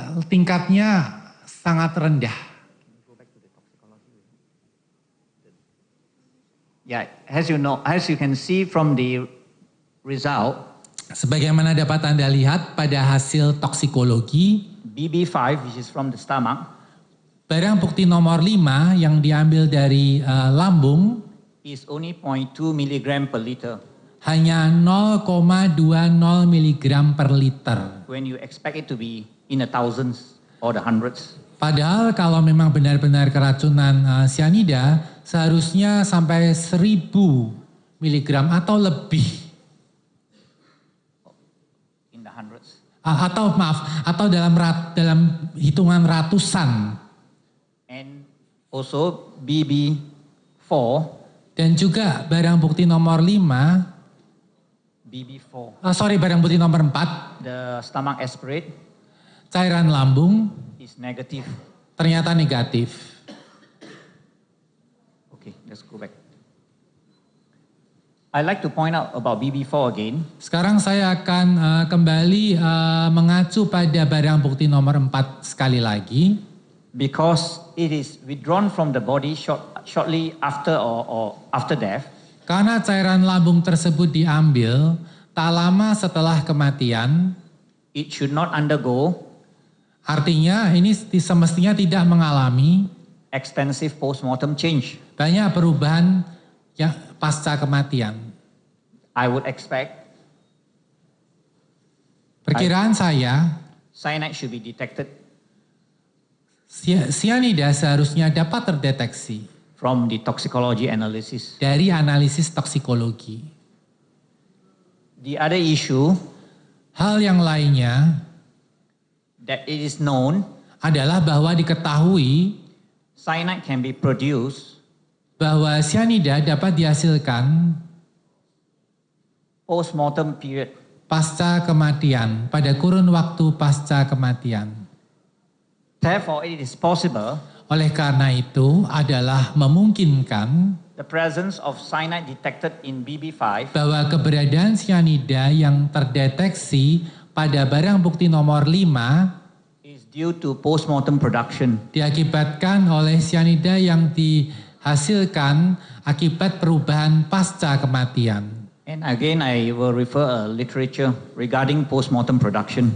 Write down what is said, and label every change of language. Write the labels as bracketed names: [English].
[Indonesian] tingkatnya sangat rendah. [English] Yeah, as you can see from the result, [Indonesian] Sebagaimana dapat Anda lihat pada hasil toksikologi, [English] BB5, which is from the stomach, [Indonesian] barang bukti nomor 5 yang diambil dari lambung [English] is only 0.2 milligram per liter, [Indonesian] hanya 0,20 mg per liter. [English] when you expect it to be in the thousands or the hundreds. [Indonesian] Padahal kalau memang benar-benar keracunan cyanida seharusnya sampai 1000 mg atau lebih. [English] In the hundreds. [Indonesian] Atau dalam hitungan ratusan. [English] And also BB4, [Indonesian] Dan juga barang bukti nomor 5, [English] BB4, [Indonesian] barang bukti nomor 4, [English] the stomach aspirate [Indonesian] cairan lambung [English] is negative. [Indonesian] ternyata negatif. [English] Okay, let's go back. I'd like to point out about BB4 again. [Indonesian] Sekarang saya akan kembali mengacu pada barang bukti nomor 4 sekali lagi. [English] Because it is withdrawn from the body shortly after or after death, [Indonesian] Karena cairan lambung tersebut diambil tak lama setelah kematian, [English] it should not undergo [Indonesian] artinya ini semestinya tidak mengalami [English] extensive post-mortem change. [Indonesian] banyak perubahan yang pasca kematian. [English] I would expect [Indonesian] Perkiraan saya, [English] cyanide should be detected [Indonesian] cyanida seharusnya dapat terdeteksi [English] from the toxicology analysis. [Indonesian] dari analisis toksikologi. [English] The other issue [Indonesian] Hal yang lainnya [English] that it is known [Indonesian] adalah bahwa diketahui [English] cyanide can be produced [Indonesian] bahwa cyanida dapat dihasilkan [English] post-mortem period. [Indonesian] pasca kematian, pada kurun waktu pasca kematian. [English] Therefore, it is possible [Indonesian] Oleh karena itu adalah memungkinkan [English] the presence of cyanide detected in BB5 [Indonesian] bahwa keberadaan cyanida yang terdeteksi pada barang bukti nomor 5 [English] is due to post-mortem production. [Indonesian] diakibatkan oleh cyanida yang dihasilkan akibat perubahan pasca kematian. [English] And again, I will refer a literature regarding post-mortem production.